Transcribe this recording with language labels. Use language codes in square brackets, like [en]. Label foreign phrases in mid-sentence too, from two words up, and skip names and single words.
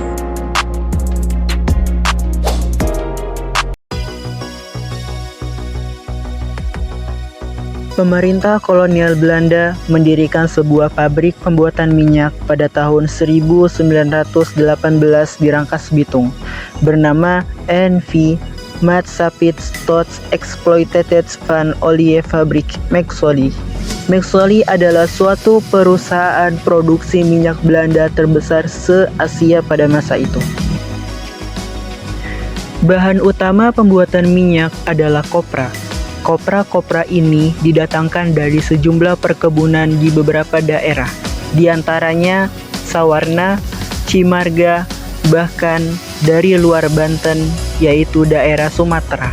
[id] Pemerintah kolonial Belanda mendirikan sebuah pabrik pembuatan minyak pada tahun 1918 di Rangkas Bitung bernama N.V. Maatschappij tot Exploitatie van Oliefabrik Maxolie. Maxolie adalah suatu perusahaan produksi minyak Belanda terbesar se-Asia pada masa itu. Bahan utama pembuatan minyak adalah kopra. Kopra-kopra ini didatangkan dari sejumlah perkebunan di beberapa daerah, di antaranya Sawarna, Cimarga, bahkan dari luar Banten, yaitu daerah Sumatera.